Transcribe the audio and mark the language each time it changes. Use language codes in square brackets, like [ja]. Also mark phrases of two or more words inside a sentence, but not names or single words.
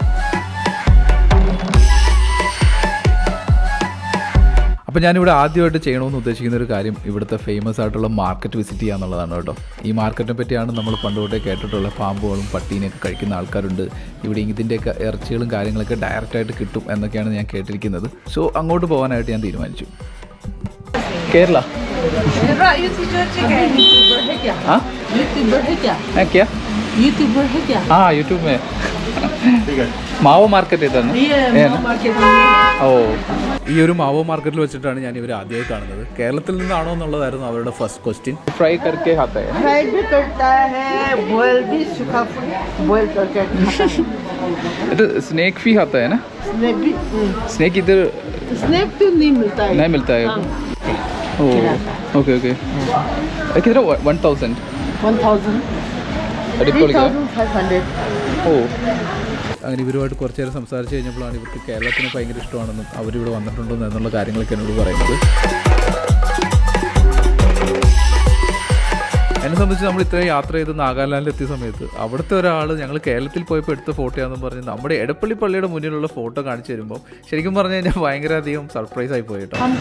[ml] അപ്പോൾ ഞാനിവിടെ ആദ്യമായിട്ട് ചെയ്യണമെന്ന് ഉദ്ദേശിക്കുന്ന ഒരു കാര്യം ഇവിടുത്തെ ഫേമസ് ആയിട്ടുള്ള [en] market visit [ml] ചെയ്യുക എന്നുള്ളതാണ് കേട്ടോ. ഈ മാർക്കറ്റിനെ പറ്റിയാണ് നമ്മൾ പണ്ടുതൊട്ടേ കേട്ടിട്ടുള്ള പാമ്പുകളും പട്ടീനെയൊക്കെ കഴിക്കുന്ന ആൾക്കാരുണ്ട്. ഇവിടെ ഇതിൻ്റെയൊക്കെ ഇറച്ചികളും കാര്യങ്ങളൊക്കെ ഡയറക്റ്റായിട്ട് കിട്ടും എന്നൊക്കെയാണ് ഞാൻ കേട്ടിരിക്കുന്നത്. സോ അങ്ങോട്ട് പോകാനായിട്ട് ഞാൻ തീരുമാനിച്ചു. കേരള यूट्यूब में മാവോ മാർക്കറ്റ് ഇതാണ്. ഓ, ഈ ഒരു മാവോ മാർക്കറ്റിൽ വെച്ചിട്ടാണ് ഞാൻ ഇവർ ആദ്യമായി കാണുന്നത്. കേരളത്തിൽ നിന്നാണോ എന്നുള്ളതായിരുന്നു അവരുടെ [en] first question. [hi] ഫ്രൈ करके खाता है, फ्राई भी करता है, बॉयल भी, सूखा बॉयल करके खाता है. ഇത് स्नैक भी खाता है ना? स्नैक भी, स्नैक इधर स्नैक तो नहीं मिलता है. नहीं मिलता है. ओ ओके ओके. कितना 1000 3500. ഓ, [ml] അങ്ങനെ ഇവരുമായിട്ട് കുറച്ച് നേരം സംസാരിച്ച് കഴിഞ്ഞപ്പോഴാണ് ഇവർക്ക് കേരളത്തിന് ഭയങ്കര ഇഷ്ടമാണെന്നും അവരിവിടെ വന്നിട്ടുണ്ടെന്നും എന്നുള്ള കാര്യങ്ങളൊക്കെ എന്നോട് പറയുന്നത്. എന്നെ സംബന്ധിച്ച് നമ്മൾ ഇത്രയും യാത്ര ചെയ്ത് നാഗാലാൻഡിൽ എത്തിയ സമയത്ത് അവിടുത്തെ ഒരാൾ ഞങ്ങൾ കേരളത്തിൽ പോയപ്പോൾ എടുത്ത ഫോട്ടോയാണെന്ന് പറഞ്ഞ് നമ്മുടെ എടപ്പള്ളി പള്ളിയുടെ മുന്നിലുള്ള ഫോട്ടോ കാണിച്ചു തരുമ്പോൾ ശരിക്കും പറഞ്ഞു കഴിഞ്ഞാൽ ഭയങ്കര അധികം സർപ്രൈസ് ആയി പോയി കേട്ടോ.